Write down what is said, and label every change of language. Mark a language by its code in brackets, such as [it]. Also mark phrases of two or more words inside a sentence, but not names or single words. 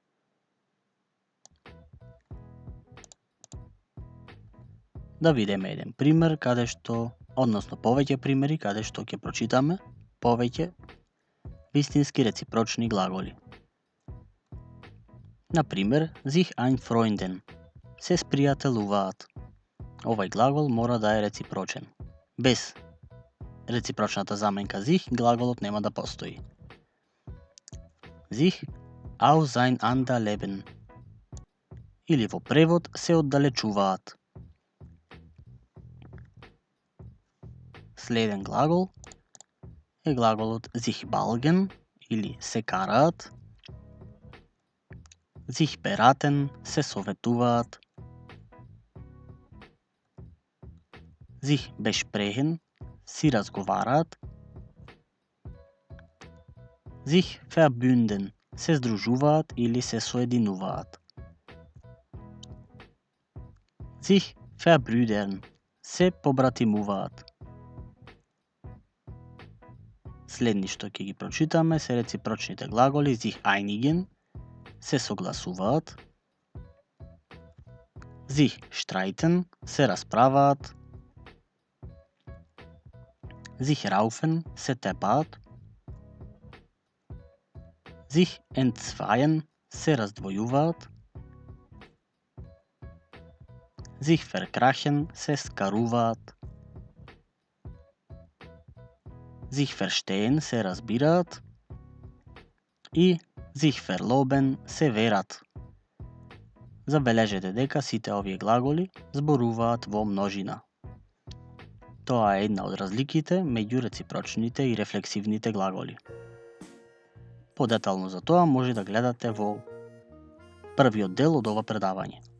[mk] Да видиме еден пример каде што, односно повеќе примери каде што ќе прочитаме повеќе вистински реципрочни глаголи. На пример, [de] sich ein Freunden, [mk] се спријателуваат. Овај глагол мора да е реципрочен. Без реципрочната заменка sich, глаголот нема да постои. [de] Sich auseinanderleben. [mk] Или во превод се оддалечуваат. Следен глагол е глаголот [de] sich balgen [mk] или се караат. [de] Sich beraten, [mk] се советуваат. [de] Sich besprechen, [mk] си разговараат. [de] Sich verbünden, [mk] се здружуваат или се соединуваат. [de] Sich verbrüdern, [mk] се побратимуваат. Следни што ќе ги прочитаме се реципрочните глаголи [de] sich einigen, [mk] се согласуваат. [de] Sich streiten, [mk] се расправаат. [de] Sich raufen, [mk] се тепаат. [de] Sich entzweien, [mk] се раздвојуваат. [de] Sich verkrachen, [mk] се скаруваат. [de] Sich verstehen, [mk] се разбираат. [de] И sich verloben, [mk] се верат. Забележете дека сите овие глаголи зборуваат во множина. Тоа е една од разликите меѓу реципрочните и рефлексивните глаголи. Подетално за тоа може да гледате во првиот дел од ова предавање.